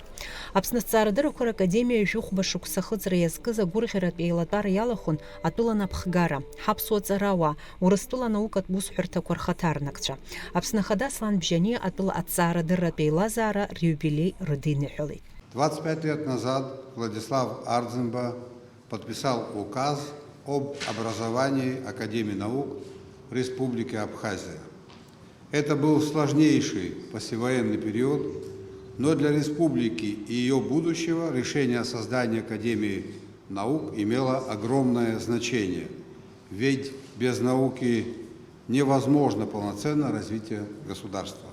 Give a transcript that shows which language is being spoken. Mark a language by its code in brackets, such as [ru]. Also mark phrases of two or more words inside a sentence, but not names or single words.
[ab] Аԥсны аҭҵаарадыррақәа ракадемиа ҩажәихәба шықәса ахыҵра иазкыз агәырӷьаратә еилатәара иалахәын атәыла напхгара, ҳаԥсуа ҵарауаа, Урыстәыла анаукатә усҳәарҭақәа рхаҭарнакцәа. Аԥсны ахада Аслан Бжьаниа атәыла аҭҵаарадырратә еилазаара риубилеи рыдиныҳәалеит. [ru] 25 лет назад Владислав Арӡынба подписал указ об образовании Академии наук в Республике Абхазия. Это был сложнейший послевоенный период, но для республики и ее будущего решение о создании Академии наук имело огромное значение, ведь без науки невозможно полноценное развитие государства.